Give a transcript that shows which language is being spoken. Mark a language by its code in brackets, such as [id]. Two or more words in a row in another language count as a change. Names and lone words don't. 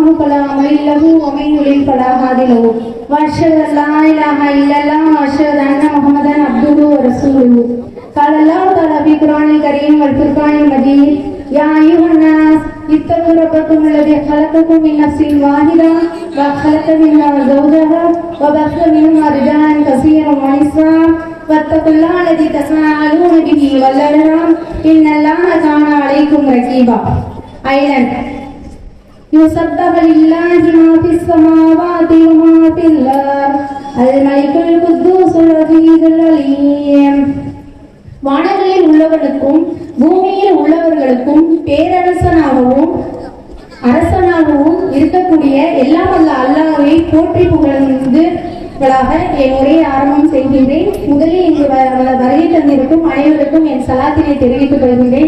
[ar] فلا مضل له ومن يضلل فلا هادي له وأشهد أن لا إله إلا الله وأشهد أن محمدا عبده ورسوله قال الله تعالى في القرآن الكريم والفرقان المجيد يا أيها الناس اتقوا ربكم الذي خلقكم من نفس واحدة وخلق منها زوجها وبث منهما رجالا كثيرا ونساء واتقوا الله الذي تساءلون به والأرحام إن الله كان عليكم رقيبا. Island يسبح لله ما في السماوات وما في الأرض الملك القدوس العزيز العليم. [ta] வானங்களில் உள்ளவர்களுக்கும் பூமியில் உள்ளவர்களுக்கும் பேரரசனாகவும் அரசனாகவும் இருக்கக்கூடிய எல்லாம் வல்ல அல்லாஹ்வை போற்றி புகழ்ந்துகளாக என் உரையை ஆரம்பம் செய்கின்றேன். முதலில் இங்கு வருகை தந்திருக்கும் அனைவருக்கும் என் சலாத்தினை தெரிவித்துக் கொள்கின்றேன்.